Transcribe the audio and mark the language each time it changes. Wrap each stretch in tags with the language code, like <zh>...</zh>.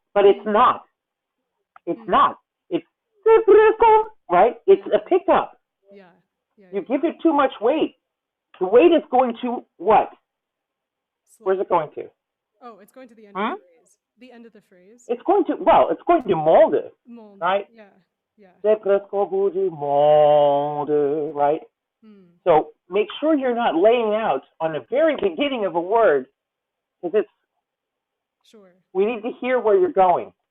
<en>But it's not. It's not. It's</en> <fr>c'est presque,</fr> <en>right? It's a pickup. Yeah. You give it too much weight. The weight is going to what? Slow. Where's it going to? Oh, it's going to the end of the phrase. The end of the phrase. It's going to monde,</en> <fr>Monde.</fr> <en>right? Yeah. Yeah.</en> <fr>C'est presque au bout du monde, right?</fr> <en>So make sure you're not laying out on the very beginning of a word, because it's. Sure. We need to hear where you're going.</en>